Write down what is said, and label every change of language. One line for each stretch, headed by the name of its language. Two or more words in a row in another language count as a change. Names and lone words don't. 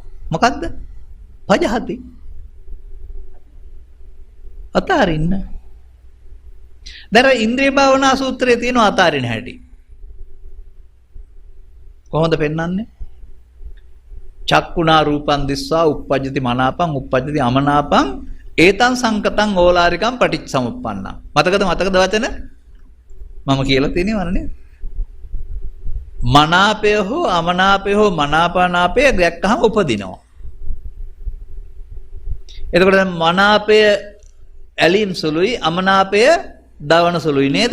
Sinhala: මොකද්ද? පජහති. අතාරින්න. දැන් ඉන්ද්‍රිය භාවනා සූත්‍රයේ තියෙන අතාරින හැටි. කොහොමද පෙන්වන්නේ?
Pali: චක්කුණා රූපං දිස්වා uppajjati මනාපං uppajjati අමනාපං ඒතං සංකතං ඕලාරිකං පටිච්චසමුප්පන්නං.
Sinhala: මතකද වචන? මම කියලා තියෙනවනේ නේද? මනාපය හෝ අමනාපය හෝ මනාපනාපය දැක්කහම උපදිනවා. එතකොට දැන් මනාපය ඇලීම් සුළුයි අමනාපය දවන සුළුයි නේද?